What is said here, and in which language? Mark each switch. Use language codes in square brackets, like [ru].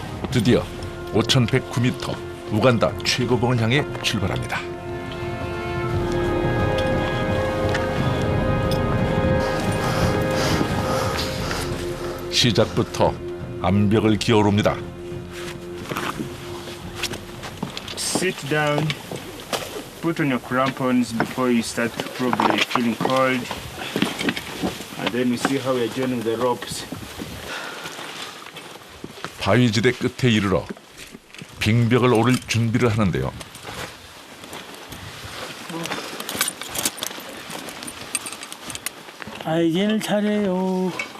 [ko] 드디어 5,109m 우간다 최고봉을 향해 출발합니다. 시작부터 암벽을 기어오릅니다. [en] Sit down, put on your crampons before you start probably feeling cold. And then we see how we're joining the ropes. [ko] 바위지대 끝에 이르러 빙벽을 오를 준비를 하는데요. 아, 이제는 차례요.